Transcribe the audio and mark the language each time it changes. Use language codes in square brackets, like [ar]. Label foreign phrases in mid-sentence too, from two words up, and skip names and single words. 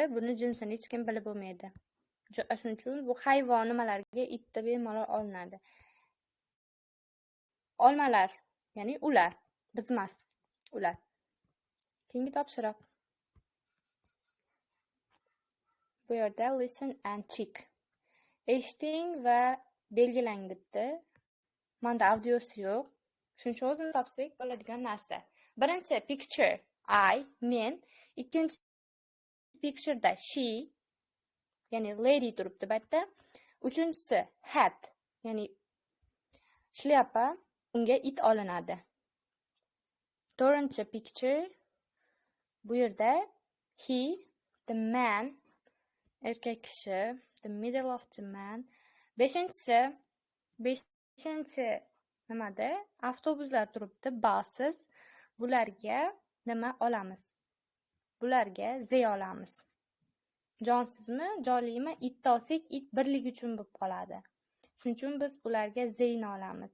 [uz] Buni jinsini hech kim bilib bo'lmaydi. Shuning uchun bu hayvon nimalarga itda bemalol olinadi. Olmalar, ya'ni ular, biz emas, ular. Keyingi topshiriq. Bu yerda [en] listen and check. [uz] Eshiting va belgilang debdi. Menda audiosi yo'q. Shuning uchun o'zimiz topsak bo'ladigan narsa. Birinchi picture, I, men. Ikkinchi picture'da she, ya'ni lady turibdi bu yerda. Uchinchisi hat, ya'ni shlyapa, unga it olinadi. To'rtinchi picture, bu yerda he, [en] the man, [uz] erkak kishi, [en] the middle of the man. [uz] Beshinchi nimada avtobuslar turibdi, buses. Bularga nima olamiz? Bularga they olamiz. Jonsizmi, jonlimi? Itni olsak, it birlik uchun bo'lib qoladi. Shuning uchun biz ularga theyni olamiz.